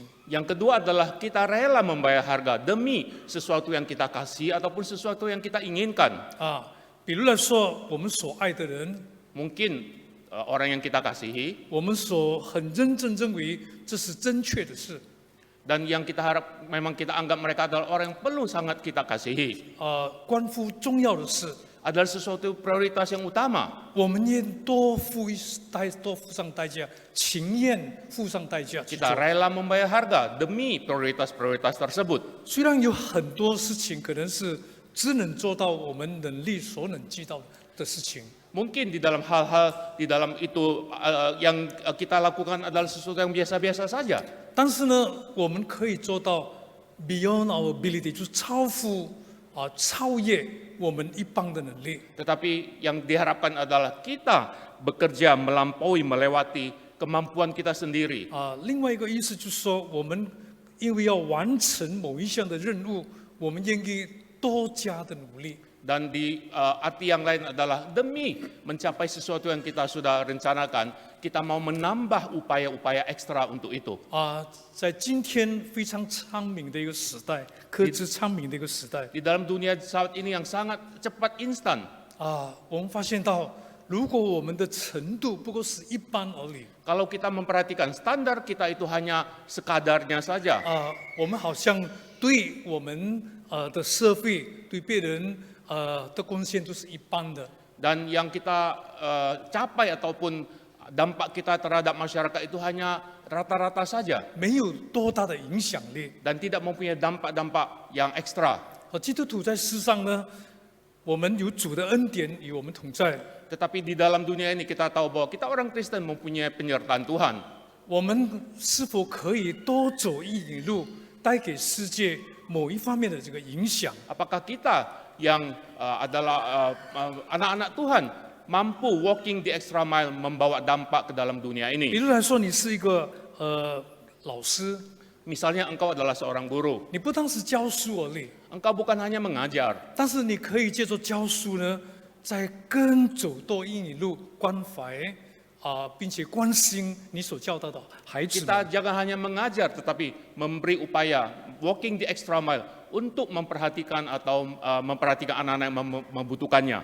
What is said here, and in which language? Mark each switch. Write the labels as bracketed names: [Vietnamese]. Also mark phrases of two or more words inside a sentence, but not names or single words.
[Indonesian] Yang kedua adalah kita rela membayar harga demi sesuatu yang kita kasih ataupun sesuatu yang kita inginkan. [Chinese] 比如来说，我们所爱的人， [Indonesian] Mungkin orang yang kita kasihi [Chinese] 我们所很认真认为这是正确的事， [Indonesian] dan yang kita harap memang kita anggap mereka adalah orang yang perlu sangat kita kasihi. [Chinese] 关乎重要的事， [Indonesian] Adalah sesuatu prioritas yang utama. [Chinese] 我们愿多付上代价，情愿付上代价去做 [Indonesian] Kita。rela membayar harga demi prioritas-prioritas tersebut. [Chinese] 虽然有很多事情可能是只能做到我们能力所能及到的事情， [Indonesian] Mungkin di dalam hal-hal di dalam itu yang kita lakukan adalah sesuatu yang biasa-biasa saja. [Chinese] 但是呢，我们可以做到 [English] beyond our ability， [Chinese] 就是超越我们一般的能力。 [Indonesian] Tetapi yang diharapkan adalah kita bekerja melampaui, melewati kemampuan kita sendiri. [Chinese] 另外一个意思就是说，我们因为要完成某一项的任务，我们愿意多加的努力。 [Indonesian] Dan di arti yang lain adalah demi mencapai sesuatu yang kita sudah rencanakan, kita mau menambah upaya-upaya ekstra untuk itu. [Chinese] 在今天非常昌明的一个时代，科技昌明的一个时代， [Indonesian] Di dalam dunia saat ini yang sangat cepat instan, [Chinese] 我们发现到，如果我们的程度不过是一般而已， [Indonesian] kalau kita memperhatikan standar kita itu hanya sekadarnya saja, [Chinese] 我们好像对我们的社会、对别人的贡献都是一般的。 [Indonesian] dan yang kita capai ataupun dampak kita terhadap masyarakat itu hanya rata-rata saja [Chinese] 没有多大的影响力。 [Indonesian] dan tidak mempunyai dampak-dampak yang ekstra. [Chinese] 基督徒在世上呢，我们有主的恩典与我们同在， [Indonesian] Tetapi di dalam dunia ini kita tahu bahwa kita orang Kristen mempunyai penyertaan Tuhan. [Chinese] 我们是否可以多走一里路，带给世界某一方面的这个影响？ [Indonesian] Apakah kita yang adalah anak-anak Tuhan mampu [English] walking the extra mile [Indonesian] membawa dampak ke dalam dunia [Chinese] 比 [Indonesian] ini? [Chinese] 如来说，你是一个老师， [Indonesian] Misalnya engkau adalah seorang guru, [Chinese] 你不单是教书而已， [Indonesian] engkau bukan hanya mengajar, [Chinese] 但是你可以借助教书呢，在更走多一里路，关怀并且关心你所教导的孩子 [Indonesian] kita [Chinese] 们。 [Indonesian] jangan hanya mengajar tetapi memberi upaya [English] walking the extra mile [Indonesian] untuk memperhatikan atau memperhatikan anak-anak yang membutuhkannya.